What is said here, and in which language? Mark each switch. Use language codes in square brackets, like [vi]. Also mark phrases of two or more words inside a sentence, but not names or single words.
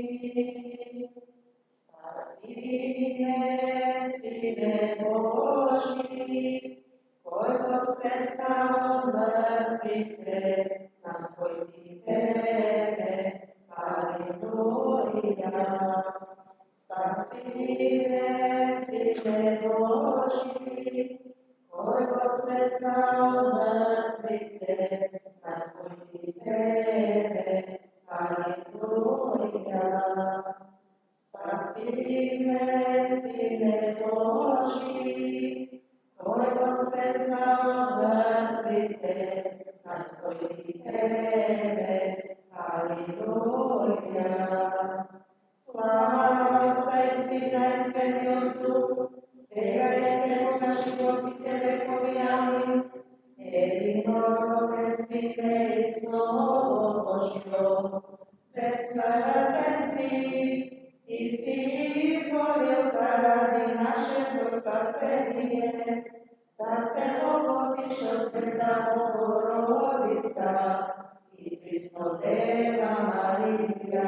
[mk] Спаси ме, Сине Божи, кој воскресна од мртвите, на свој Тебе, алелуја. Спаси ме, Сине Божи, кој воскресна од мртвите, на свој Тебе, алелуја. Спаси ме, Сине Божи, кој воскресна од мртвите, на свој Тебе, алелуја. [sr] Slava Otca i Sina i Svetog Duha, [mk] сега и секогаш и во сите векови, амин. Единороден Сине и Слово Божјо, безсмртен си, Ти си изволил заради нашето спасение, да се оплотиш от Света Богородица и Преснодева Марија.